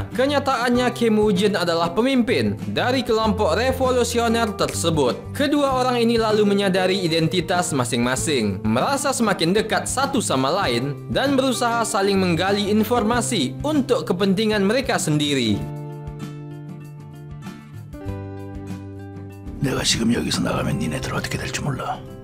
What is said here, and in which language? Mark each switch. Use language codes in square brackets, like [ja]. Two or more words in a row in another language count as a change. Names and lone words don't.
[id] Kenyataannya Kim Woo-jin adalah pemimpin dari kelompok revolusioner tersebut. Kedua orang ini lalu menyadari identitas masing-masing, merasa semakin dekat satu sama lain, dan berusaha saling menggali informasi untuk kepentingan mereka sendiri. [ko] 내가 지금 여기서 나가면 니네들 어떻게 될지 몰라.